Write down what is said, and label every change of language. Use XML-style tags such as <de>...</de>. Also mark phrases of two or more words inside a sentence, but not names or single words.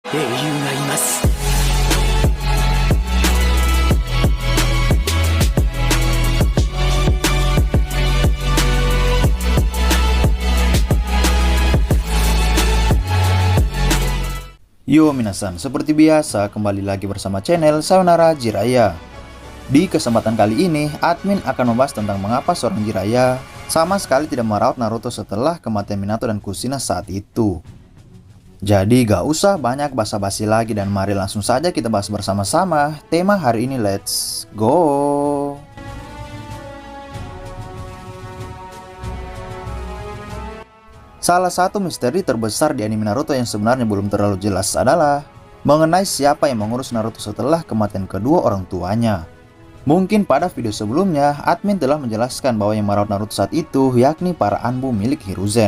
<ja>英雄がいます。</ja> <id>Yo minasan, seperti biasa kembali lagi bersama channel Sayonara Jiraiya. Di kesempatan kali ini, admin akan membahas tentang mengapa seorang Jiraiya sama sekali tidak merawat Naruto setelah kematian Minato dan Kushina saat itu. Jadi gak usah banyak basa-basi lagi dan mari langsung saja kita bahas bersama-sama tema hari ini,</id> <en>let's go!</en> <id>Salah satu misteri terbesar di anime Naruto yang sebenarnya belum terlalu jelas adalah mengenai siapa yang mengurus Naruto setelah kematian kedua orang tuanya. Mungkin pada video sebelumnya, admin telah menjelaskan bahwa yang merawat Naruto saat itu yakni para Anbu milik Hiruzen.</id>